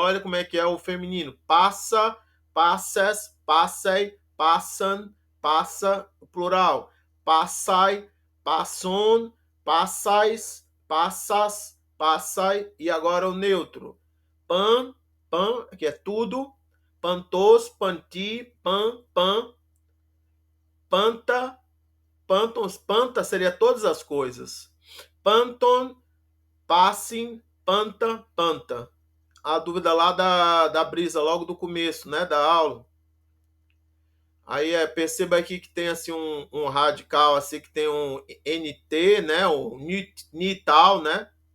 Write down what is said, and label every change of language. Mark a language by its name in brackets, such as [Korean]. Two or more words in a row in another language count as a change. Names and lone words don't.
[Portuguese] Olha como é que é o feminino. [Greek] πᾶσα, πάσης, πάσῃ, πᾶσαν, πᾶσα, [Portuguese] o plural. [Greek] πᾶσαι, πασῶν, πάσαις, πάσας, πᾶσαι, [Portuguese] e agora o neutro. Pan, que é tudo. [Greek] παντός, παντί, πᾶν, πᾶν, πάντα, πάντων, πάντα [Portuguese] seria todas as coisas. [Greek] πάντων, πᾶσιν, πάντα, πάντα. [Portuguese] A dúvida lá da Brisa, logo do começo, né, da aula. Aí perceba aqui que tem assim um radical, assim que tem um NT, né, o nital, né?